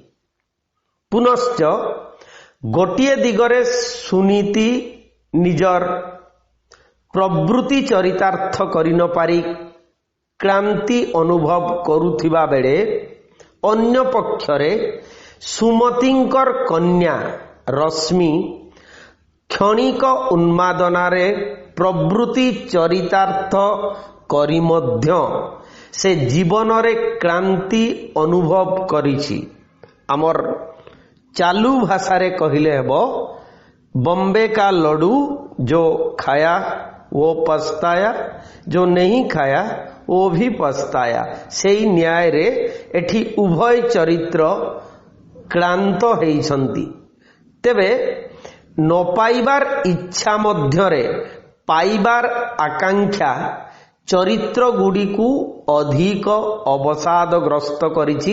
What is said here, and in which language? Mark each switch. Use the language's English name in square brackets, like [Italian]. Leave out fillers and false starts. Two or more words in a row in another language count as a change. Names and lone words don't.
[Odia] ପୁନଶ୍ଚ ଗୋଟିଏ ଦିଗରେ ସୁନୀତି ନିଜର ପ୍ରବୃତ୍ତି ଚରିତାର୍ଥ କରିନପାରି କ୍ଳାନ୍ତି ଅନୁଭବ କରୁଥିବା ବେଳେ ଅନ୍ୟ ପକ୍ଷରେ ସୁମତିଙ୍କର କନ୍ୟା ରଶ୍ମି କ୍ଷଣିକ ଉନ୍ମାଦନାରେ ପ୍ରବୃତ୍ତି ଚରିତାର୍ଥ କରି ମଧ୍ୟ ସେ ଜୀବନରେ କ୍ଳାନ୍ତି ଅନୁଭବ କରିଛି। ଆମର ଚାଲୁ ଭାଷାରେ କହିଲେ ହେବ, [Hindi] बॉम्बे का लड्डू जो खाया वो पछताया, जो नहीं खाया वो भी पछताया। [Odia] ସେଇ ନ୍ୟାୟ ରେ ଏଠି ଉଭୟ ଚରିତ୍ର କ୍ଳାନ୍ତ ହେଇଛନ୍ତି। ତେବେ ନ ପାଇବାର ଇଚ୍ଛା ମଧ୍ୟରେ ପାଇବାର ଆକାଂକ୍ଷା ଚରିତ୍ର ଗୁଡ଼ିକୁ ଅଧିକ ଅବସାଦଗ୍ରସ୍ତ କରିଛି।